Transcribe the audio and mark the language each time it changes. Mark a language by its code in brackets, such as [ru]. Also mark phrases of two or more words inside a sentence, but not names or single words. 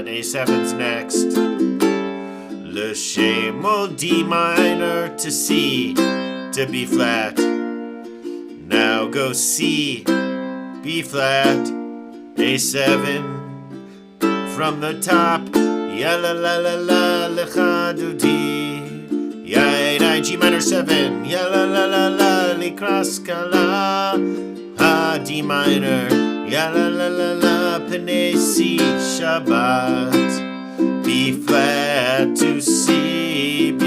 [en] A7's next. L'shemol D minor to C to B flat. Now go C, B flat, A7. From the top. Ya la la la la [he] לכה דודי. [en] Ya da G minor 7. Ya la la la la [he] לקראת כלה. [en] Ha D minor. Ya la la la la [he] פני C שבת. [en] B flat to C.